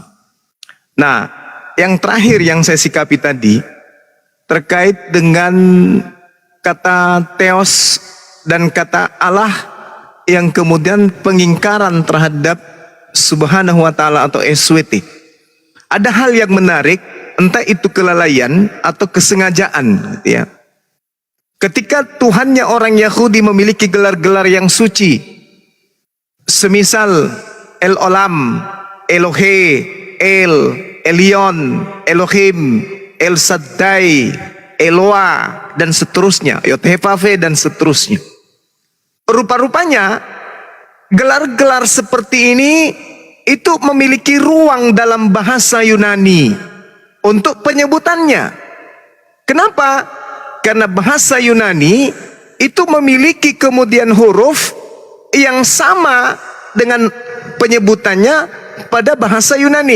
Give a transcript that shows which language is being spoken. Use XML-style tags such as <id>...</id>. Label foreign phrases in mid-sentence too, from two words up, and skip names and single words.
<id>Nah, yang terakhir yang saya sikapi tadi terkait dengan kata theos dan kata Allah yang kemudian pengingkaran terhadap</id> <ar>سبحانه وتعالى</ar> <id>atau SWT. Ada hal yang menarik, entah itu kelalaian atau kesengajaan, gitu ya. Ketika Tuhannya orang Yahudi memiliki gelar-gelar yang suci, semisal El Olam, Elohe, El, Elion, Elohim, El Shaddai, Eloa, dan seterusnya, Yod-Heh-Vav-He dan seterusnya. Rupa-rupanya gelar-gelar seperti ini itu memiliki ruang dalam bahasa Yunani untuk penyebutannya. Kenapa? Karena bahasa Yunani itu memiliki kemudian huruf yang sama dengan penyebutannya pada bahasa Yunani.</id>